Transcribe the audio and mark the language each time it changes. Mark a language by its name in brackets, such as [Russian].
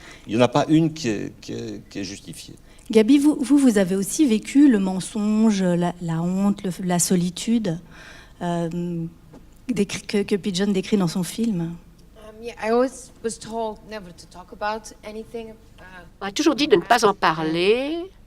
[French] Il n'y en a pas une qui est justifiée. Gaby, vous avez aussi vécu le mensonge, la honte, la solitude que Pigeon décrit dans son film. [English] I always was told never to talk about anything. [French] On a toujours dit de ne pas en parler.